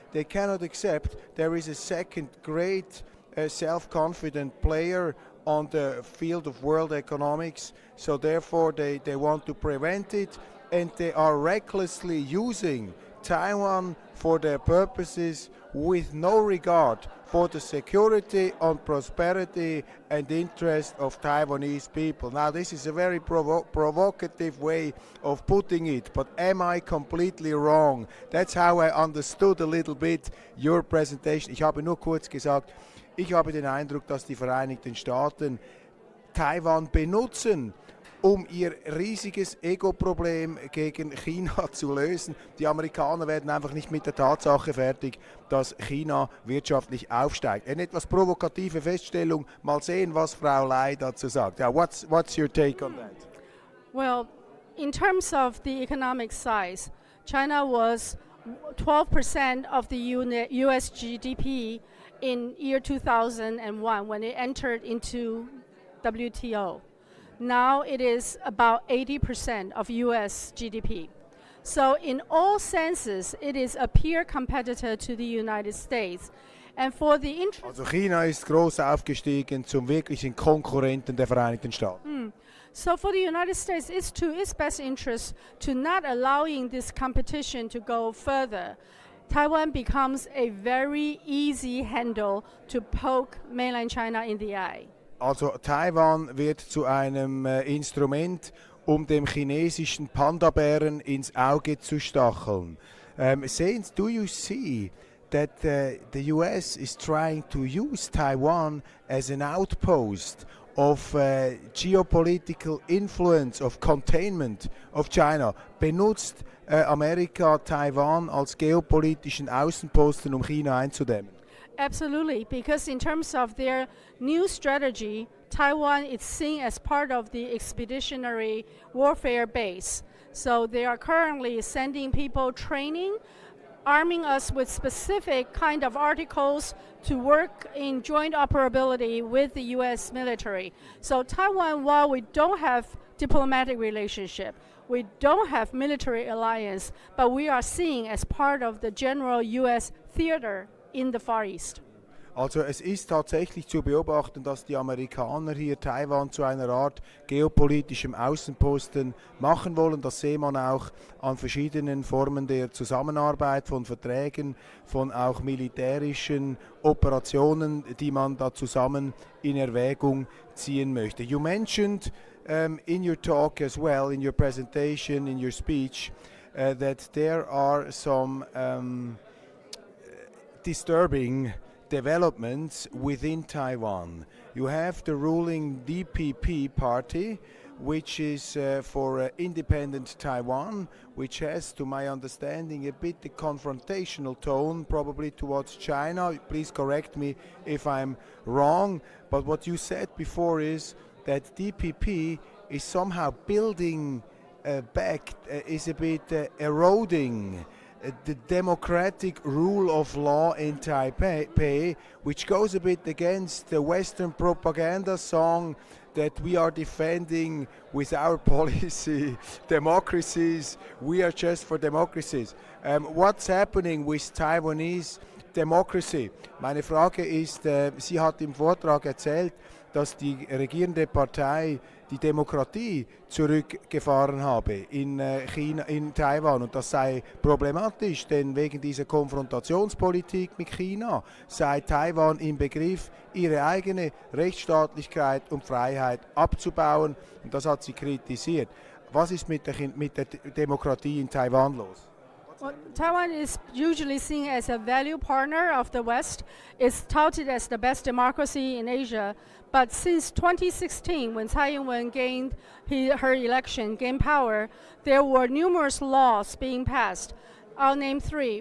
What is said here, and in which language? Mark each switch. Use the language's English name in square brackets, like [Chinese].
[English] They cannot accept there is a second great self-confident player on the field of world economics, so therefore they want to prevent it, and they are recklessly using Taiwan for their purposes with no regard for the security and prosperity and interest of Taiwanese people. Now, this is a very provocative way of putting it, but am I completely wrong? That's how I understood a little bit your presentation. [German] Ich habe nur kurz gesagt, ich habe den Eindruck, dass die Vereinigten Staaten Taiwan benutzen, um ihr riesiges Ego-Problem gegen China zu lösen. Die Amerikaner werden einfach nicht mit der Tatsache fertig, dass China wirtschaftlich aufsteigt. Eine etwas provokative Feststellung. Mal sehen, was Frau Lei dazu sagt. [English] Yeah, what's your take on that? Well, in terms of the economic size, China was 12% of the US GDP in year 2001 when it entered into WTO. Now it is about 80% of US GDP. So in all senses, it is a peer competitor to the United States. And for the interest [German] Also China ist groß aufgestiegen zum wirklichen Konkurrenten der Vereinigten Staaten. [English] So for the United States, it's to its best interest to not allowing this competition to go further. Taiwan becomes a very easy handle to poke mainland China in the eye. [German] Also Taiwan wird zu einem Instrument, um dem chinesischen Panda-Bären ins Auge zu stacheln. [English] Do you see that the US is trying to use Taiwan as an outpost of geopolitical influence, of containment of China? [German] Benutzt Amerika Taiwan als geopolitischen Außenposten, um China einzudämmen? [English] Absolutely, because in terms of their new strategy, Taiwan is seen as part of the expeditionary warfare base. So they are currently sending people training, arming us with specific kind of articles to work in joint operability with the US military. So Taiwan, while we don't have diplomatic relationship, we don't have military alliance, but we are seen as part of the general US theater in the Far East. [German] Also es ist tatsächlich zu beobachten, dass die Amerikaner hier Taiwan zu einer Art geopolitischem Außenposten machen wollen. Das sieht man auch an verschiedenen Formen der Zusammenarbeit, von Verträgen, von auch militärischen Operationen, die man da zusammen in Erwägung ziehen möchte. [English] You mentioned in your talk as well, in your presentation, in your speech, that there are some disturbing developments within Taiwan. You have the ruling DPP party, which is for independent Taiwan, which has, to my understanding, a bit the confrontational tone, probably towards China. Please correct me if I'm wrong, but what you said before is that DPP is somehow building back, is a bit eroding the democratic rule of law in Taipei, which goes a bit against the Western propaganda song that we are defending with our policy democracies. We are just for democracies. What's happening with Taiwanese democracy? [German] Meine Frage ist, sie hat im Vortrag erzählt, dass die regierende Partei die Demokratie zurückgefahren habe in China, in Taiwan, und das sei problematisch, denn wegen dieser Konfrontationspolitik mit China sei Taiwan im Begriff, ihre eigene Rechtsstaatlichkeit und Freiheit abzubauen, und das hat sie kritisiert. Was ist mit der Demokratie in Taiwan los? [English] Well, Taiwan is usually seen as a value partner of the West. It's touted as the best democracy in Asia. But since 2016, when Tsai Ing-wen gained her election, gained power, there were numerous laws being passed. I'll name three.